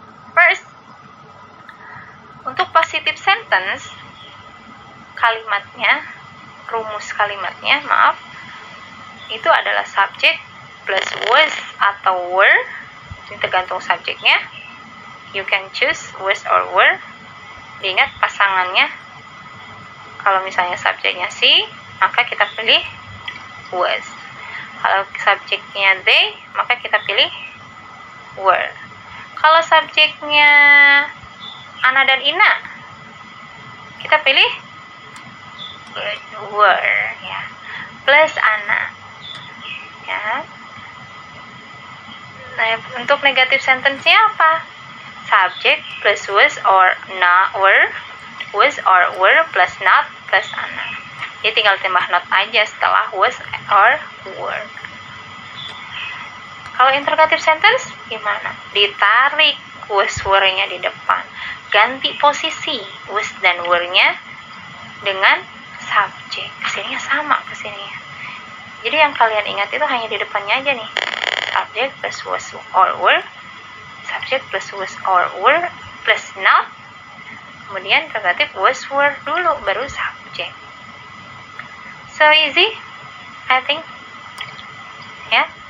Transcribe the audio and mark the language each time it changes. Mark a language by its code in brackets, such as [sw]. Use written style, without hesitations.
[id] First, untuk positive sentence, kalimatnya, rumus kalimatnya, itu adalah subject plus was atau were. Ini tergantung subjeknya. [en] You can choose was or were. [id] Diingat pasangannya. Kalau misalnya subjeknya she, maka kita pilih was. Kalau subjeknya they, maka kita pilih were. Kalau subjeknya Ana dan Ina, kita pilih were, ya, plus ana, ya. Nah, untuk negative sentence-nya apa? [en] Subject plus was or not were, was or were plus not plus ana. [id] Jadi tinggal tambah not aja setelah was or were. Kalau interrogative sentence gimana? Ditarik was were-nya di depan, ganti posisi was dan were-nya dengan subjek. Kesininya sama kesininya. Jadi yang kalian ingat itu hanya di depannya aja nih. [en] Subject plus was or were, subject plus was or were plus not. [id] Kemudian interrogative was were dulu baru subject. [en] So easy, I think. [id] Ya.